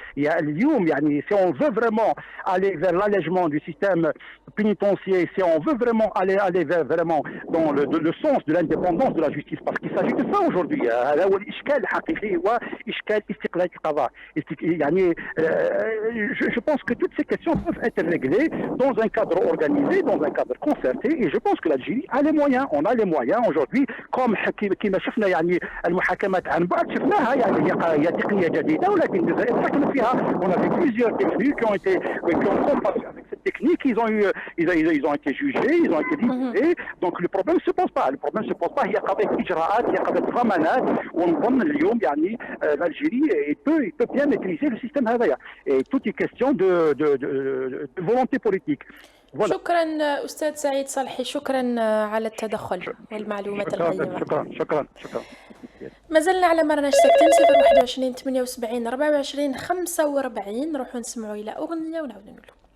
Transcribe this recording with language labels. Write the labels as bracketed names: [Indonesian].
[Arabic] هي اليوم يعني [French] si on veut vraiment aller vers l'allègement du système pénitentiaire, si on veut vraiment aller vers vraiment dans le sens de l'indépendance de la justice, parce qu'il s'agit de ça aujourd'hui. [Arabic] هذا هو الاشكال الحقيقي، هو اشكال استقلال القضاء. [French] يعني je pense que toutes ces questions peuvent être réglées dans un cadre organisé, dans un cadre concerté, et je pense que l'Algérie a les moyens. On a les moyens aujourd'hui. [Arabic] comme كما شفنا يعني المحاكمات عن بعد شفناها، يعني هي تقنيه جديده، ولكن الجزائر سكنوا فيها. [French] On a vu plusieurs techniques qui ont comparé avec cette technique. Ils ont été jugés, ils ont été libérés. Donc le problème ne se pose pas. [Arabic] هي قضيه اجراءات، هي قضيه ضمانات. ونظن اليوم يعني [French] l'Algérie peut bien maîtriser le système هذايا. Et tout est question de volonté politique. Voilà. [Arabic] شكرا أستاذ سعيد صالحي، شكرا على التدخل والمعلومات القيمة. شكرا. ما زلنا على مرناش ساكتين 021 78 24 45. نروحوا نسمعوا إلى أغنية ونعاودوا نقولوا.